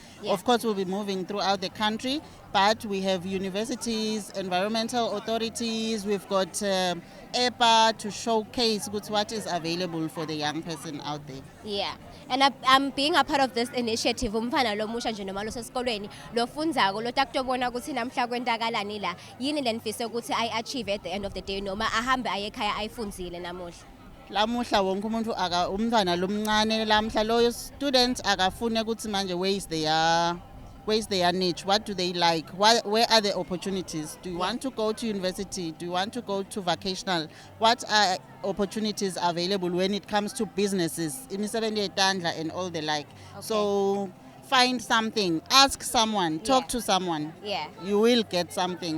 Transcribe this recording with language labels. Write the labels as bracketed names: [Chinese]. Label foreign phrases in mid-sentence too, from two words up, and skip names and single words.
[English] Of course, we'll be moving throughout the country, but we have universities, environmental authorities, we've got EPA to showcase what is available for the young person out there. And I'm being a part of this initiative. Yini I achieve at the end of the day, [Zulu] noma ahambe ayekhaya ayifunzile namuhla. lamuhla wonke umuntu umntwana lomncane lamhla loyo student akafune ukuthi manje [English] where is their niche, what do they like, where are the opportunities, do you want to go to university, do you want to go to vocational, what are opportunities available when it comes to businesses, [Zulu] imisebenzi yetandla [English] and all the like. So find something, ask someone, talk to someone, you will get something.